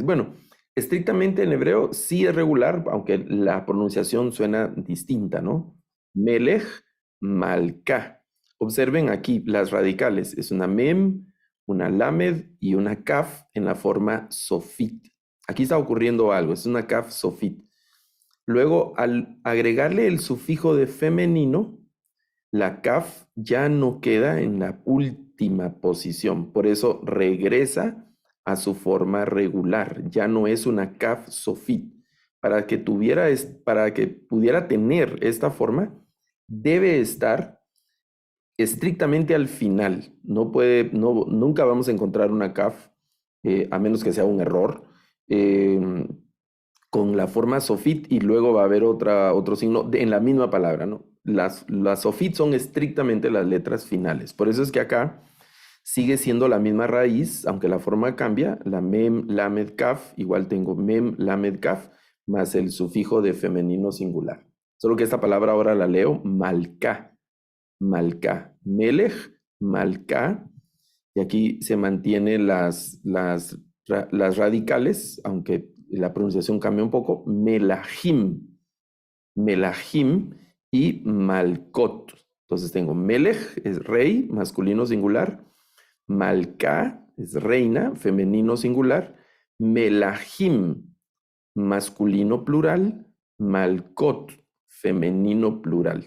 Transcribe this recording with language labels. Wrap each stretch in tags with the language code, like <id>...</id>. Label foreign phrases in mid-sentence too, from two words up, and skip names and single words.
<es>Bueno, estrictamente en hebreo sí es regular, aunque la pronunciación suena distinta, ¿no?</es> <he>מלך, מלכה.</he> <es>Observen aquí las radicales. Es una mem, una lamed y una kaf en la forma sofit. Aquí está ocurriendo algo, es una</es> <he>כף סופית.</he> <es>Luego, al agregarle el sufijo de femenino, la kaf ya no queda en la última posición. Por eso regresa a su forma regular. Ya no es una</es> <he>כף סופית.</he> <es>Para que pudiera tener esta forma, debe estar estrictamente al final. Nunca vamos a encontrar una kaf, a menos que sea un error, con la forma sofit y luego va a haber otro signo en la misma palabra, ¿no? Las sofit son estrictamente las letras finales. Por eso es que acá sigue siendo la misma raíz, aunque la forma cambia. La</es> <he>מם, למד, כף,</he> <es>igual tengo</es> <he>מם, למד, כף,</he> <es>más el sufijo de femenino singular. Solo que esta palabra ahora la leo</es> <he>מלכה, מלכה, מלך, מלכה,</he> <es>y aquí se mantienen las radicales, aunque la pronunciación cambia un poco,</es> <he>מלכים, מלכים</he> <es>y malkot. Entonces tengo melech, es rey, masculino singular, malká, es reina, femenino singular, melahim, masculino plural, malkot, femenino plural.</es>